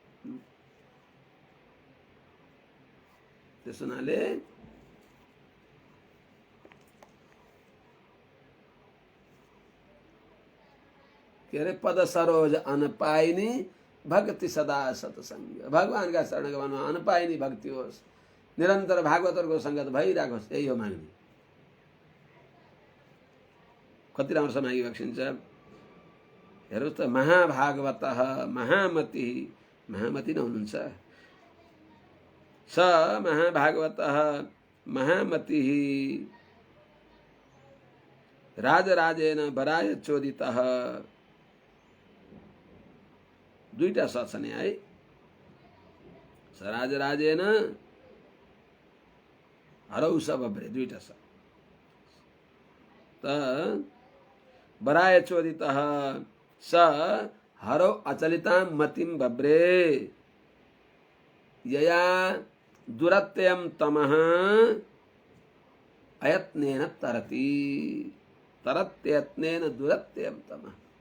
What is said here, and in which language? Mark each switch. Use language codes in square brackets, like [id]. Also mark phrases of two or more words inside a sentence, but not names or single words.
[ne] त्यस हुनाले के अरे [hi] पद सरोज अनपाइनी भक्ति सदा सत्संग, [ne] भगवानका शरणगमनमा अनपाइनी भक्ति होस्, निरन्तर भागवतहरूको सङ्गत भइराखोस्, यही हो माग्ने। कति राम्रोसँग मागिबक्सिन्छ। हेर्नुहोस् त, महाभागवत महामति, महामति नै हुनुहुन्छ। [sa] स महाभागवत महामति राजराजेन वराय चोदितः। [ne] दुईटा स छ नि है, [sa] स राजराजेन हरौ सबब्रे, दुईटा स। त वराय चोदितः स हरौ अचलितां मतिं बब्रे, यया दुरत्ययं तमः अयत्नेन तरति, तरत्ययत्नेन दुरत्ययं तमः।